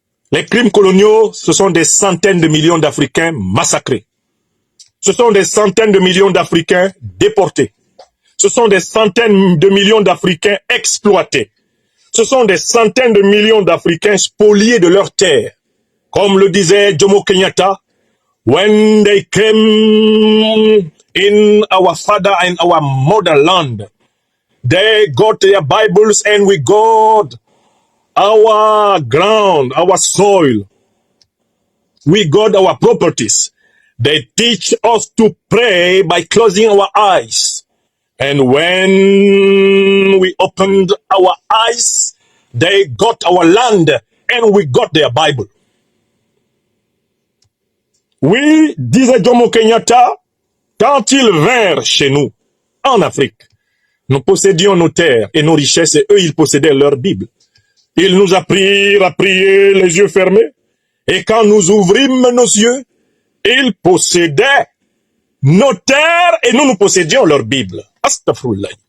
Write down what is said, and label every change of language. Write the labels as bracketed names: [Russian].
[French] Les crimes coloniaux, ce sont des centaines de millions d'Africains massacrés. Ce sont des centaines de millions d'Africains déportés. Ce sont des centaines de millions d'Africains exploités. Ce sont des centaines de millions d'Africains spoliés de leurs terres. Comme le disait [English] Jomo Kenyatta, when they came in our father and our motherland, they got their Bibles and we got our ground, our soil. We got our properties. They teach us to pray by closing our eyes. And when we opened our eyes, they got our land and we got their Bible. [French] Oui, disait Jomo Kenyatta, quand ils vinrent chez nous, en Afrique, nous possédions nos terres et nos richesses et eux, ils possédaient leur Bible. Ils nous apprirent à prier les yeux fermés. Et quand nous ouvrîmes nos yeux, ils possédaient nos terres et nous possédions leur Bible. Astaghfirullah.